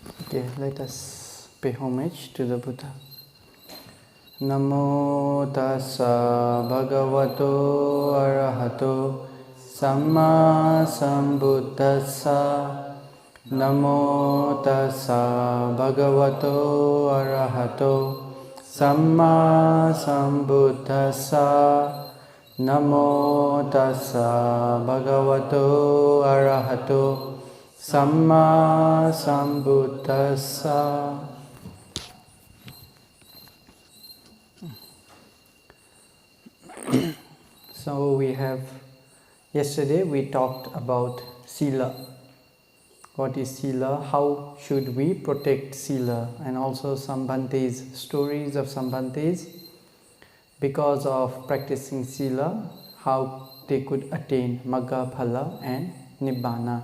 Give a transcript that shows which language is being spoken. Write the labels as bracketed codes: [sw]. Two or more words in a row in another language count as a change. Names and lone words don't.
[en] Okay, let us pay homage to the Buddha. [pi] Namo tassa bhagavato arahato samma sambuddhassa. Namo tassa bhagavato arahato samma sambuddhassa. Namo tassa bhagavato arahato Samma Sambuddhassa. [en] So yesterday we talked about Sila. What is Sila? How should we protect Sila? And also some Bhantes, stories of some Bhantes, because of practicing Sila, how they could attain Magga, Phala and Nibbana.